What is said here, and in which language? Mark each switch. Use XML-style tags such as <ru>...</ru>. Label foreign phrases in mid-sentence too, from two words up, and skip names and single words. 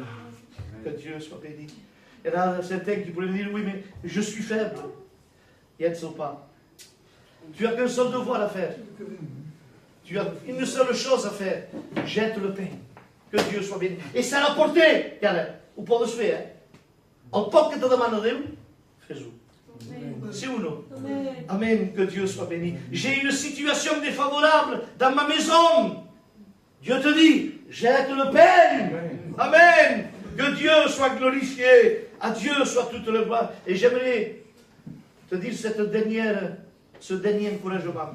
<fr>Que Dieu soit béni. Il y en a certains qui pourraient me dire, oui, mais je suis faible. Jette ton pain. Tu n'as qu'un seul devoir à faire. Tu as une seule chose à faire. Jette le pain. Que Dieu soit béni. Et c'est à la portée.</fr> <ca>Cara, ho podes fer, El poc que te demana Déu, fes-ho.</ca> <fr>C'est ou non? Amen. Que Dieu soit béni. J'ai une situation défavorable dans ma maison. Dieu te dit, jette le peine. Amen. Que Dieu soit glorifié. À Dieu soit toute la gloire. Et j'aimerais te dire ce dernier encouragement.</fr>